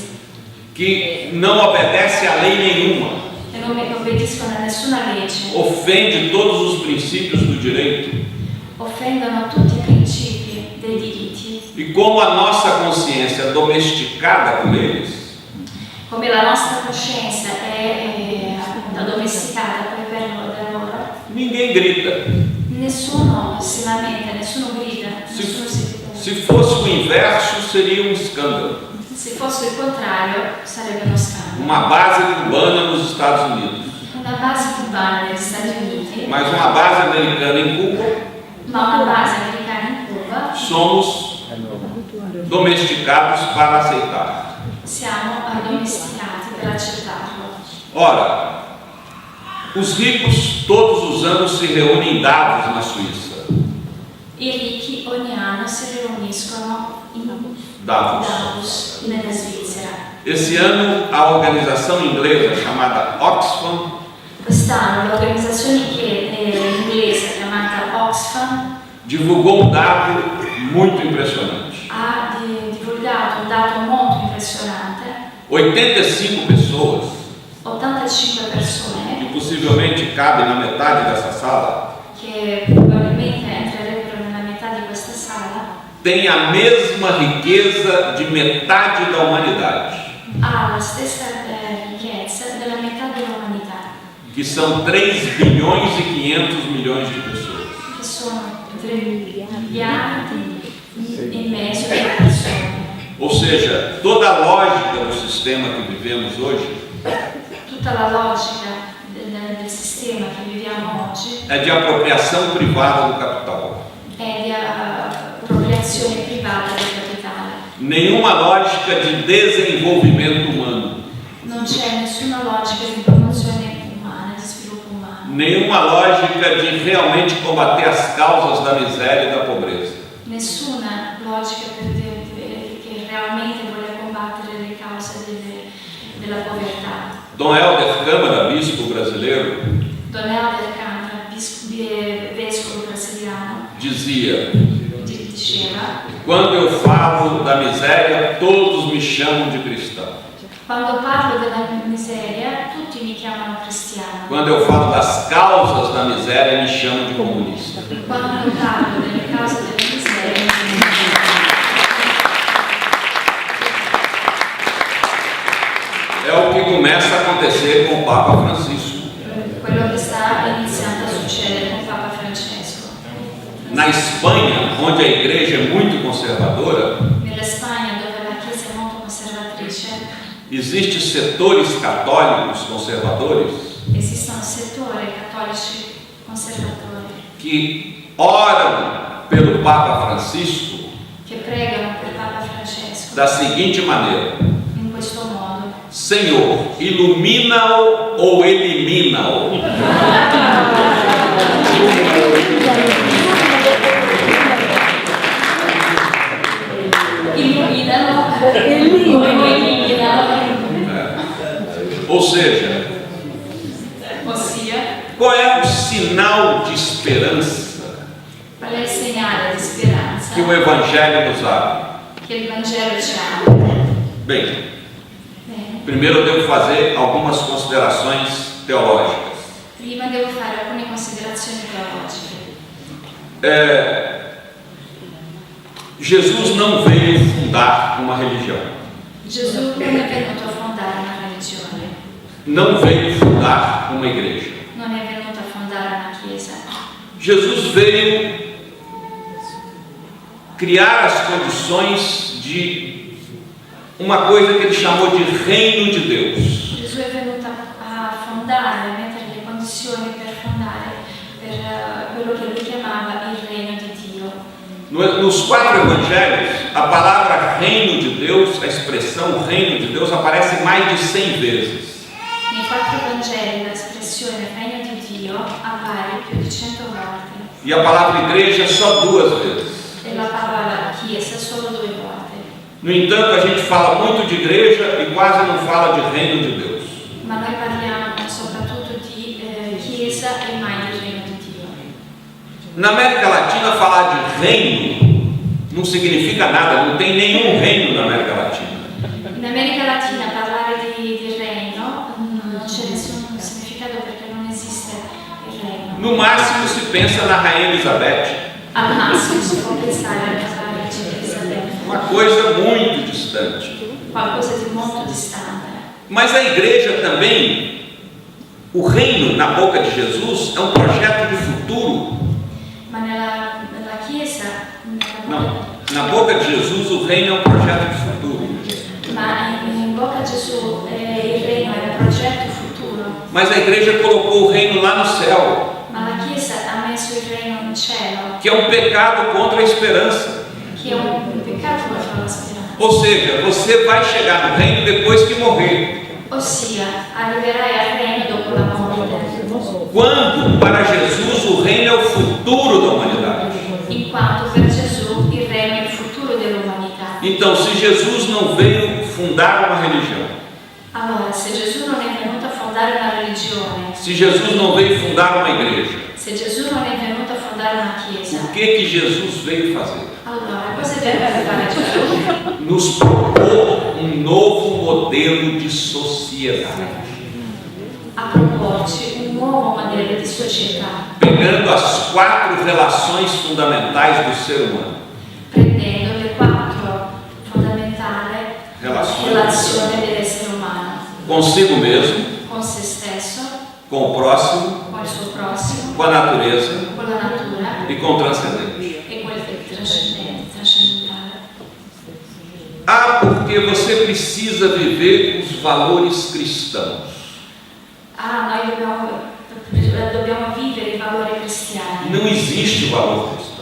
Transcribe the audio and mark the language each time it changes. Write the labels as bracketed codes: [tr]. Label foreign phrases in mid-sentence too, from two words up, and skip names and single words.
[pt] Que não obedece a lei nenhuma, [it] e non obbediscono a nessuna legge, [pt] ofende todos os princípios do direito. [it] offendono tutti i principi dei diritti. [pt] E como a nossa consciência é domesticada com eles, [it] Come la nostra coscienza è appunto addomesticata per loro, [pt] ninguém grita. [it] nessuno si lamenta, nessuno grida, nessuno [pt] Se fosse o inverso, seria um escândalo. [it] Se fosse il contrario sarebbe uno scandalo. [pt] Uma base cubana nos Estados Unidos, [it] Una base cubana negli Stati Uniti, [pt] mas uma base americana em Cuba, [it] ma una base americana in Cuba, [pt] somos domesticados para aceitar. [it] siamo addomesticati per accettarlo. [pt] Ora, os ricos todos os anos se reúnem em Davos, na Suíça. [it] I ricchi ogni anno si riuniscono in Davos. nella Svizzera. [pt] Esse ano, a organização inglesa chamada Oxfam [it] Quest'anno l'organizzazione inglese chiamata Oxfam [pt] divulgou um dado muito impressionante. [it] ha divulgato un dato molto impressionante. [pt] 85 pessoas, [it] 85 persone [pt] que possivelmente cabem na metade dessa sala, [it] che probabilmente entrerebbero nella metà di questa sala, [pt] têm a mesma riqueza de metade da humanidade, [it] ha la stessa ricchezza della metà dell'umanità, [pt] que são 3 bilhões e 500 milhões de pessoas. [it] che sono 3 miliardi e mezzo di persone. [pt] Ou seja, toda a lógica do sistema que vivemos hoje [it] Tutta la logica del sistema che viviamo oggi [pt] é de apropriação privada do capital. [it] è di appropriazione privata del capitale. [pt] Nenhuma lógica de desenvolvimento humano, [it] Non c'è nessuna logica di promozione umana, di sviluppo umano. [pt] nenhuma lógica de realmente combater as causas da miséria e da pobreza. [it] Nessuna logica che realmente vuole combattere le cause della povertà. [pt] Dom Helder Câmara, bispo brasileiro, [it] Don Helder Câmara, vescovo brasiliano, [pt] dizia: [it] diceva: [pt] quando eu falo da miséria, todos me chamam de cristão. [it] quando parlo della miseria, tutti mi chiamano cristiano. [pt] Quando eu falo das causas da miséria, me chamam de comunista. [it] Quando parlo delle cause della miseria, mi chiamano [pt] É o que começa a acontecer com o Papa Francisco. [it] quello che sta iniziando a succedere con Papa Francesco. [pt] Na Espanha, onde a igreja é muito conservadora, [it] Nella Spagna, dove la Chiesa è molto conservatrice, [pt] existem setores católicos conservadores [it] esistono settori cattolici conservatori [pt] que oram pelo Papa Francisco [it] che pregano per Papa Francesco [pt] da seguinte maneira: [it] in questo modo: [pt] Senhor, ilumina-o ou elimina-o. [it] illuminano o eliminano. [pt] Ou seja, [it] Ossia, [pt] qual é o sinal de esperança [it] qual è il segnale di speranza [pt] que o Evangelho nos abre? [it] che il Vangelo ci apre? [pt] Bem, [it] Bene, [pt] primeiro eu devo fazer algumas considerações teológicas. [it] prima devo fare alcune considerazioni teologiche. [pt] Jesus não veio fundar uma religião, [it] Gesù non è venuto a fondare una religione, [pt] não veio fundar uma igreja. [it] non è venuto a fondare una chiesa. [pt] Jesus veio criar as condições de uma coisa que ele chamou de reino de Deus. [it] Gesù è venuto a fondare, a mettere le condizioni per fondare per quello che lui chiamava il regno di Dio. [pt] Nos 4 evangelhos, a palavra reino de Deus, a expressão reino de Deus, aparece mais de 100 vezes. [it] Nei 4 Vangeli l'espressione regno di Dio appare più di 100 volte [pt] E a palavra igreja só 2 vezes. [it] e la parola chiesa solo 2 volte. [pt] No entanto, a gente fala muito de igreja e quase não fala de reino de Deus. [it] Ma noi parliamo soprattutto di chiesa e mai di regno di Dio. [pt] Na América Latina, falar de reino não significa nada, não tem nenhum reino na América Latina. [it] In America Latina parlare di regno non c'è nessun significato perché non esiste il regno. [pt] No máximo se pensa na Rainha Elizabeth, [it] Al massimo si può pensare alla regina Elisabetta, [pt] uma coisa muito distante. [it] qualcosa di molto distante. [pt] Mas a igreja também, o reino na boca de Jesus é um projeto de futuro. [it] Ma nella Chiesa, [pt] Não, na boca de Jesus o reino é um projeto de futuro. [it] ma in bocca a Gesù il regno è un progetto futuro. [pt] Mas a igreja colocou o reino lá no céu, [it] Ma la Chiesa ha messo il regno in cielo, [pt] que é um pecado contra a esperança. [it] che è un peccato contro la speranza. [pt] Ou seja, você vai chegar no reino depois que morrer. [it] Ossia, arriverai al regno dopo la morte. [pt] Quando para Jesus o reino é o futuro da humanidade. [it] In quanto [pt] Então, se Jesus não veio fundar uma religião, [it] Allora, se Gesù non è venuto a fondare una religione, [pt] se Jesus não veio fundar uma igreja, [it] se Gesù non è venuto a fondare una chiesa, [pt] o que Jesus veio fazer? [it] allora cosa deve fare Gesù? [pt] Nos propor um novo modelo de sociedade, [it] A proporci un nuovo modello di società, [pt] pegando as 4 relações fundamentais do ser humano. [it] prendendo le 4 fondamentali relazioni dell'essere umano, [pt] Consigo mesmo, [it] con se stesso, [pt] com o próximo, [it] con il suo prossimo, [pt] com a natureza [it] con la natura [pt] e com o transcendente. [it] e quel che è trascendentale. [pt] Ah, porque você precisa viver os valores cristãos. [it] Noi dobbiamo vivere i valori cristiani. [pt] Não existe valor cristão.